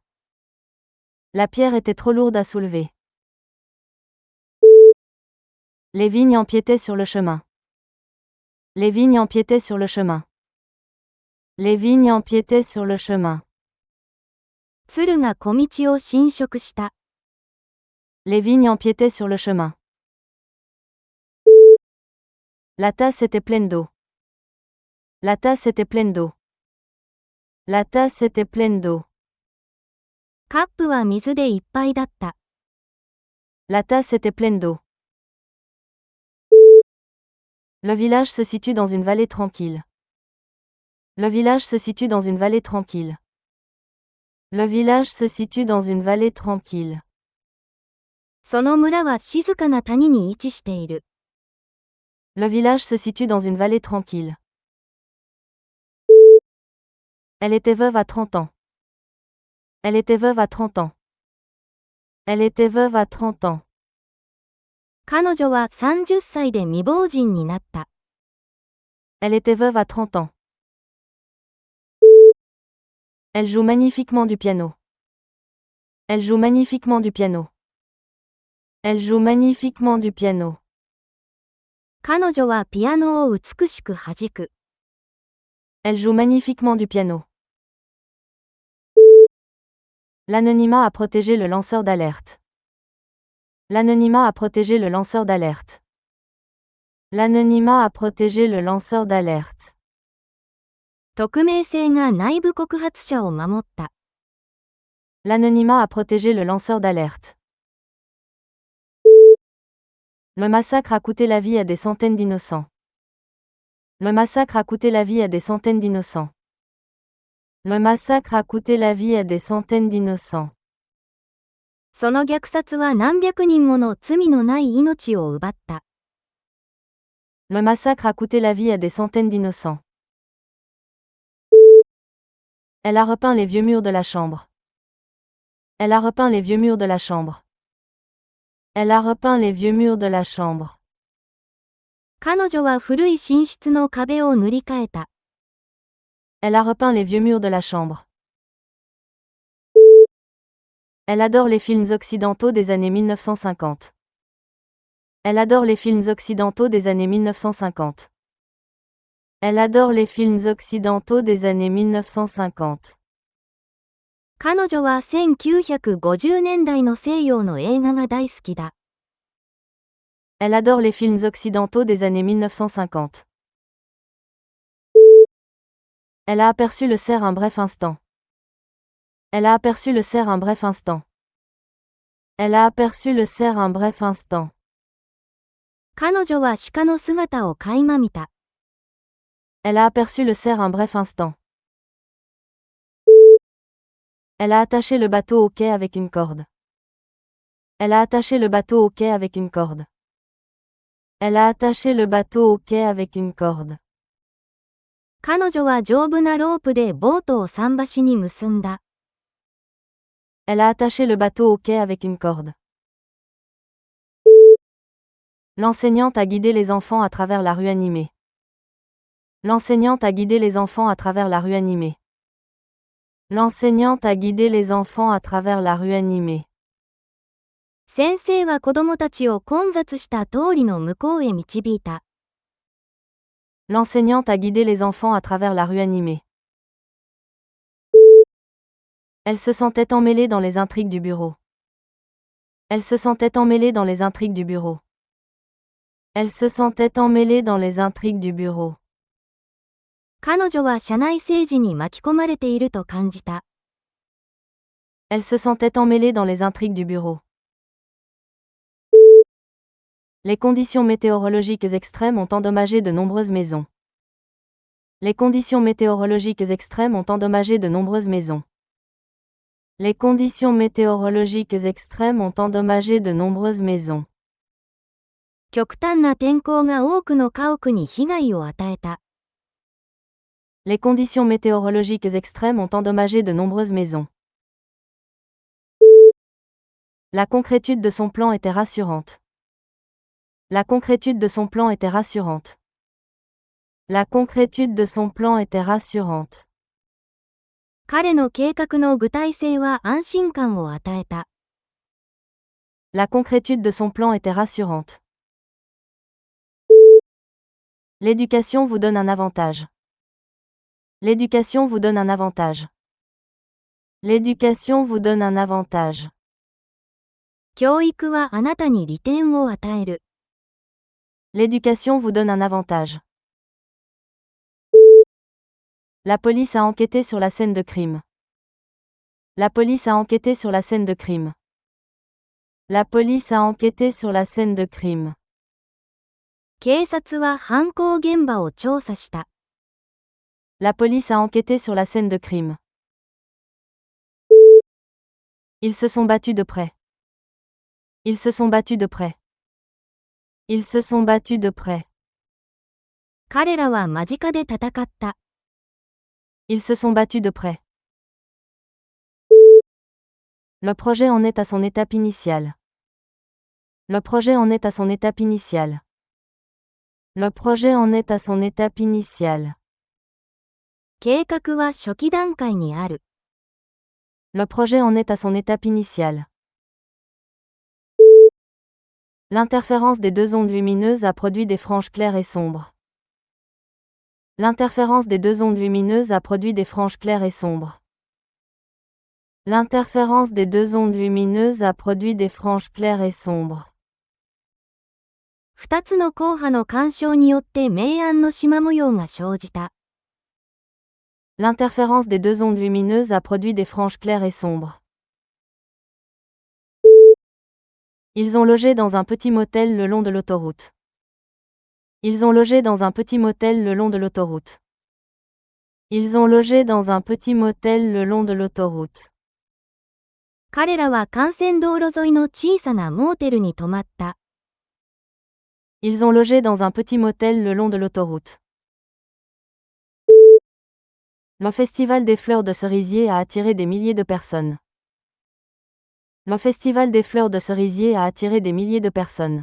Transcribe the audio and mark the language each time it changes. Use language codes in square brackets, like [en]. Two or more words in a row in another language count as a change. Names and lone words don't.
[fr] La pierre était trop lourde à soulever. Les vignes empiétaient sur le chemin. Les vignes empiétaient sur le chemin. Les vignes empiétaient sur le chemin. [ja] 鶴が小道を侵食した。 [fr] Les vignes empiétaient sur le chemin. La tasse était pleine d'eau. La tasse était pleine d'eau. La tasse était pleine d'eau. [ja] カップは水でいっぱいだった。 [fr] La tasse était pleine d'eau. Le village se situe dans une vallée tranquille. Le village se situe dans une vallée tranquille. Le village se situe dans une vallée tranquille. [ja] その村は静かな谷に位置している。 [fr] Le village se situe dans une vallée tranquille. Elle était veuve à 30 ans. Elle était veuve à 30 ans. Elle était veuve à 30 ans. [ja] 彼女は30歳で未亡人になった。 [fr] Elle était veuve à 30 ans. Elle joue magnifiquement du piano. Elle joue magnifiquement du piano. Elle joue magnifiquement du piano. [ja] 彼女はピアノを美しく弾く。 [fr] Elle joue magnifiquement du piano. L'anonymat a protégé le lanceur d'alerte. L'anonymat a protégé le lanceur d'alerte. L'anonymat a protégé le lanceur d'alerte. [ja] 匿名性が内部告発者を守った。 [fr] L'anonymat a protégé le lanceur d'alerte. Le massacre a coûté la vie à des centaines d'innocents. Le massacre a coûté la vie à des centaines d'innocents. Le massacre a coûté la vie à des centaines d'innocents. [ja] その虐殺は何百人もの罪のない命を奪った。 [fr] Le massacre a coûté la vie à des centaines d'innocents. Elle a repeint les vieux murs de la chambre. Elle a repeint les vieux murs de la chambre. Elle a repeint les vieux murs de la chambre. [ja] 彼女は古い寝室の壁を塗り替えた。 [fr] Elle a repeint les vieux murs de la chambre. Elle adore les films occidentaux des années 1950. Elle adore les films occidentaux des années 1950. Elle adore les films occidentaux des années 1950. [ja] 彼女は1950年代の西洋の映画が大好きだ。 [fr] Elle adore les films occidentaux des années 1950. Elle a aperçu le cerf un bref instant. Elle a aperçu le cerf un bref instant. Elle a aperçu le cerf un bref instant. [ja] 彼女は鹿の姿を垣間見た。 [fr] Elle a aperçu le cerf un bref instant. Elle a attaché le bateau au quai avec une corde. Elle a attaché le bateau au quai avec une corde. Elle a attaché le bateau au quai avec une corde. [ja] 彼女は丈夫なロープでボートを桟橋に結んだ。 [fr] Elle a attaché le bateau au quai avec une corde. L'enseignante a guidé les enfants à travers la rue animée. L'enseignante a guidé les enfants à travers la rue animée. L'enseignante a guidé les enfants à travers la rue animée. [ja] 先生は子供たちを混雑した通りの向こうへ導いた。 [fr] L'enseignante a guidé les enfants à travers la rue animée. Elle se sentait emmêlée dans les intrigues du bureau. Elle se sentait emmêlée dans les intrigues du bureau. Elle se sentait emmêlée dans les intrigues du bureau. [ja] 彼女は社内政治に巻き込まれていると感じた。 [fr] Elle se sentait emmêlée dans les intrigues du bureau. Les conditions météorologiques extrêmes ont endommagé de nombreuses maisons. Les conditions météorologiques extrêmes ont endommagé de nombreuses maisons. Les conditions météorologiques extrêmes ont endommagé de nombreuses maisons. [ja] 極端な天候が多くの家屋に被害を与えた。 [fr] Les conditions météorologiques extrêmes ont endommagé de nombreuses maisons. La concrétude de son plan était rassurante. La concrétude de son plan était rassurante. La concrétude de son plan était rassurante. [ja] 彼の計画の具体性は安心感を与えた。 [fr] La concrétude de son plan était rassurante. L'éducation vous donne un avantage. L'éducation vous donne un avantage. L'éducation vous donne un avantage. [ja] 教育はあなたに利点を与える。 [fr] L'éducation vous donne un avantage. La police a enquêté sur la scène de crime. La police a enquêté sur la scène de crime. La police a enquêté sur la scène de crime. [ja] 警察は犯行現場を調査した。 [fr] La police a enquêté sur la scène de crime. Ils se sont battus de près. Ils se sont battus de près. Ils se sont battus de près. [ja] 彼らは間近で戦った。 [fr] Ils se sont battus de près. Le projet en est à son étape initiale. Le projet en est à son étape initiale. Le projet en est à son étape initiale. [ja] 計画は初期段階にある。 [fr] Le projet en est à son étape initiale. L'interférence des deux ondes lumineuses a produit des franges claires et sombres. L'interférence des deux ondes lumineuses a produit des franges claires et sombres. L'interférence des deux ondes lumineuses a produit des franges claires et sombres. [ja] 2つの光波の干渉によって明暗の縞模様が生じた。 [fr] L'interférence des deux ondes lumineuses a produit des franges claires et sombres. Ils ont logé dans un petit motel le long de l'autoroute. Ils ont logé dans un petit motel le long de l'autoroute. Ils ont logé dans un petit motel le long de l'autoroute. [ja] 彼らは幹線道路沿いの小さなモーテルに泊まった。 [fr] Ils ont logé dans un petit motel le long de l'autoroute. Le festival des fleurs de cerisier a attiré des milliers de personnes. Le festival des fleurs de cerisier a attiré des milliers de personnes.